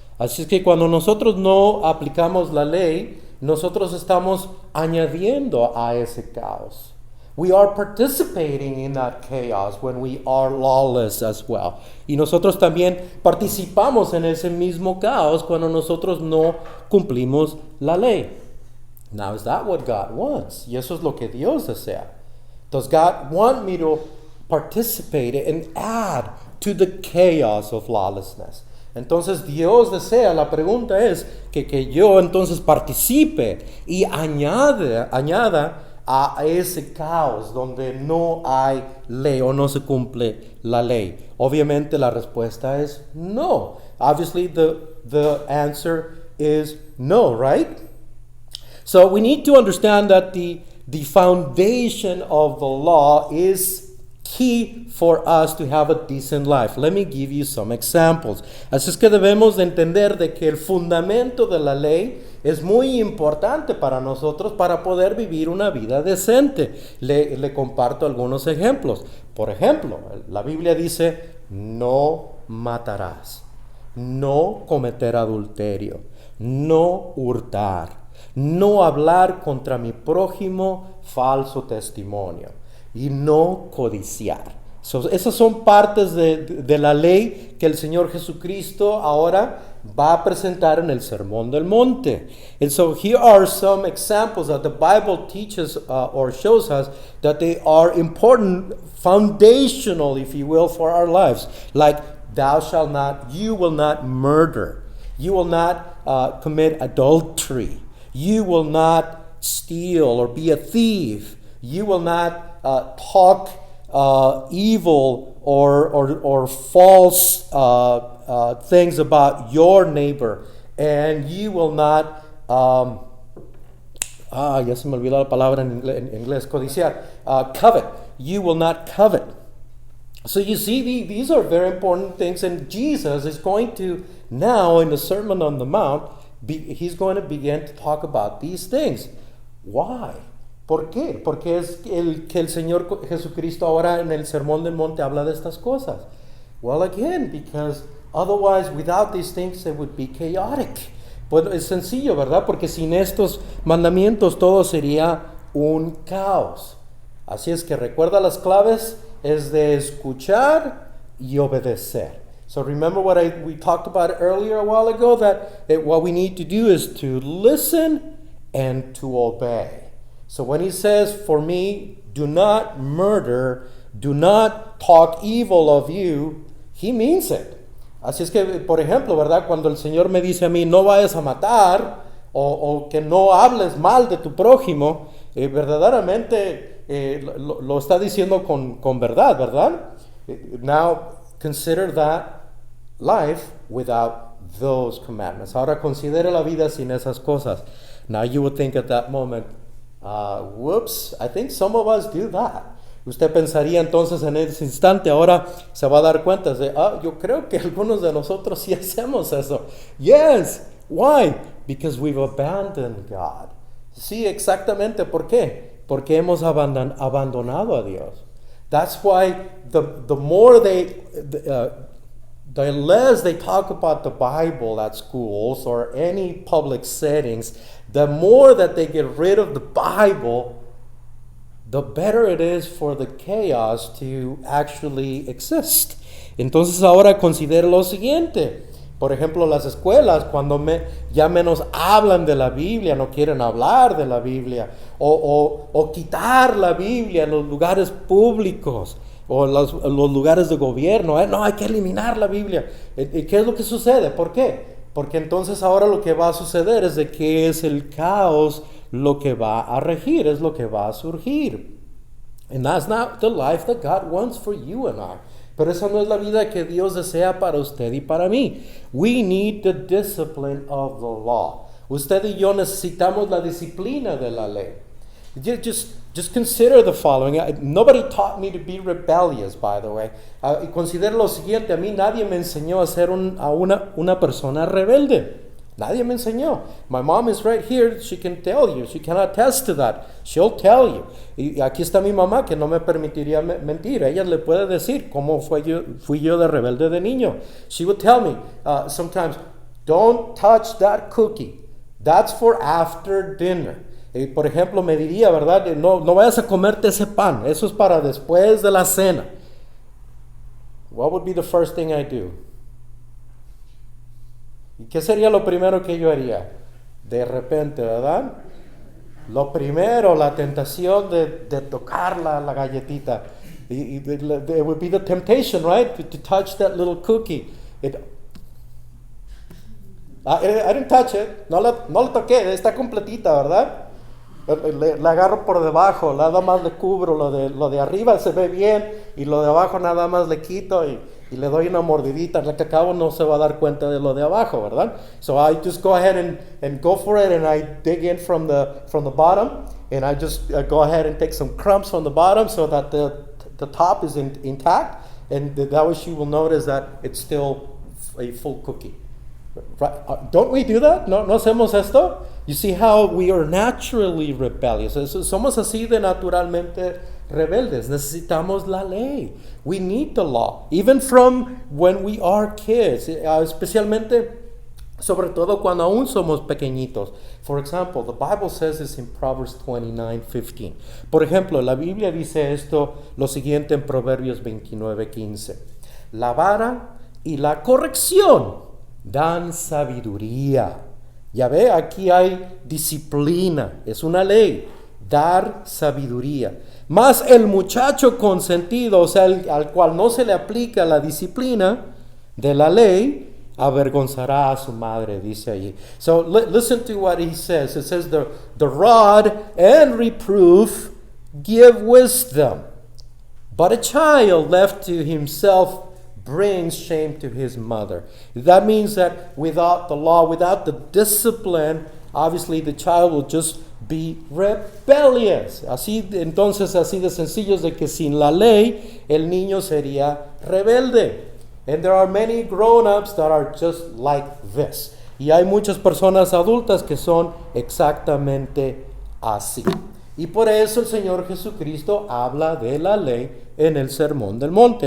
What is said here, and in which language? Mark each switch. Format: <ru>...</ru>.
<es>Así es que cuando nosotros no aplicamos la ley, nosotros estamos añadiendo a ese caos.</es> <en>We are participating in that chaos when we are lawless as well.</en> <es>Y nosotros también participamos en ese mismo caos cuando nosotros no cumplimos la ley.</es> <en>Now, is that what God wants?</en> <es>Y eso es lo que Dios desea.</es> <en>Does God want me to participate and add to the chaos of lawlessness?</en> <es>Entonces Dios desea, la pregunta es que yo entonces participe y añada a ese caos donde no hay ley o no se cumple la ley. Obviamente la respuesta es no.</es> <en>Obviously the answer is no, right? So we need to understand that the foundation of the law is key for us to have a decent life. Let me give you some examples.</en> <es>Así es que debemos de entender de que el fundamento de la ley es muy importante para nosotros para poder vivir una vida decente. Le comparto algunos ejemplos. Por ejemplo, la Biblia dice, no matarás, no cometer adulterio, no hurtar, no hablar contra mi prójimo falso testimonio y no codiciar. Esas son partes de la ley que el Señor Jesucristo ahora va a presentar en el Sermón del Monte.</es> <en>And so here are some examples that the Bible teaches or shows us that they are important, foundational, if you will, for our lives. Like, you will not murder. You will not commit adultery. You will not steal or be a thief. You will not talk evil or false things about your neighbor. And you will not,</en> <es>ya se me olvidó la palabra en inglés, codiciar, covet.</es> <en>You will not covet. So you see, these are very important things, and Jesus is going to now, in the Sermon on the Mount, he's going to begin to talk about these things. Why?</en> <es>¿Por qué? Porque es que el Señor Jesucristo ahora en el Sermón del Monte habla de estas cosas.</es> <en>Well, again, because otherwise, without these things, it would be chaotic.</en> <es>Pues es sencillo, ¿verdad? Porque sin estos mandamientos todo sería un caos. Así es que recuerda las claves, es de escuchar y obedecer.</es> <en>So remember what we talked about earlier a while ago, that what we need to do is to listen and to obey. So when he says, for me, do not murder, do not talk evil of you, he means it.</en> <es>Así es que, por ejemplo, ¿verdad? Cuando el Señor me dice a mí, no vayas a matar, o que no hables mal de tu prójimo, verdaderamente lo está diciendo con verdad, ¿verdad?</es> <en>Now, consider that life without those commandments.</en> <es>Ahora considere la vida sin esas cosas.</es> <en>Now you would think at that moment, whoops, I think some of us do that.</en> <es>Usted pensaría entonces en ese instante, ahora se va a dar cuenta de, yo creo que algunos de nosotros sí hacemos eso.</es> <en>Yes, why? Because we've abandoned God.</en> <es>Sí, exactamente. ¿Por qué? Porque hemos abandonado a Dios.</es> <en>That's why the more the less they talk about the Bible at schools or any public settings, the more that they get rid of the Bible, the better it is for the chaos to actually exist.</en> <es>Entonces ahora considere lo siguiente. Por ejemplo, las escuelas, cuando ya menos hablan de la Biblia, no quieren hablar de la Biblia, o quitar la Biblia en los lugares públicos, o los lugares de gobierno. No, hay que eliminar la Biblia. ¿Y qué es lo que sucede? ¿Por qué? Porque entonces ahora lo que va a suceder es de que es el caos lo que va a regir, es lo que va a surgir.</es> <en>And that's not the life that God wants for you and I.</en> <es>Pero esa no es la vida que Dios desea para usted y para mí.</es> <en>We need the discipline of the law.</en> <es>Usted y yo necesitamos la disciplina de la ley.</es> <en>Just consider the following. Nobody taught me to be rebellious, by the way.</en> <es>Y considera lo siguiente. A mí nadie me enseñó a ser una persona rebelde. Nadie me enseñó.</es> <en>My mom is right here. She can tell you. She can attest to that. She'll tell you.</en> <es>Y aquí está mi mamá que no me permitiría mentir. Ella le puede decir cómo fui yo de rebelde de niño.</es> <en>She would tell me sometimes, don't touch that cookie. That's for after dinner.</en> <es>Por ejemplo, me diría, ¿verdad? No vayas a comerte ese pan. Eso es para después de la cena. What would be the first thing I do? ¿Y qué sería lo primero que yo haría? De repente, ¿verdad? Lo primero, la tentación de tocar la galletita.</es> <en>It would be the temptation, right? To touch that little cookie. I didn't touch it.</en> <es>No lo toqué. Está completita, ¿verdad? Le agarro por debajo. Nada más le cubro. Lo de arriba se ve bien. Y lo de abajo nada más le quito y le doy una mordidita. La que acabo no se va a dar cuenta de lo de abajo, ¿verdad?</es> <en>So I just go ahead and go for it, and I dig in from the bottom, and I just go ahead and take some crumbs from the bottom so that the top is intact, and that way she will notice that it's still a full cookie. Right? Don't we do that?</en> <es>¿No hacemos esto?</es> <en>You see how we are naturally rebellious.</en> <es>Somos así de naturalmente rebeldes. Necesitamos la ley.</es> <en>We need the law. Even from when we are kids.</en> <es>Especialmente, sobre todo cuando aún somos pequeñitos.</es> <en>For example, the Bible says this in Proverbs 29:15.</en> <es>Por ejemplo, la Biblia dice esto, lo siguiente en Proverbios 29:15. La vara y la corrección dan sabiduría. Ya ve, aquí hay disciplina. Es una ley. Dar sabiduría. Mas el muchacho consentido, o sea, al cual no se le aplica la disciplina de la ley, avergonzará a su madre, dice allí.</es> <en>So listen to what he says. It says, the rod and reproof give wisdom, but a child left to himself brings shame to his mother. That means that without the law, without the discipline, obviously the child will just be rebellious.</en> <es>Así de sencillo es de que sin la ley el niño sería rebelde.</es> <en>And there are many grown-ups that are just like this.</en> <es>Y hay muchas personas adultas que son exactamente así. Y por eso el Señor Jesucristo habla de la ley en el Sermón del Monte.</es>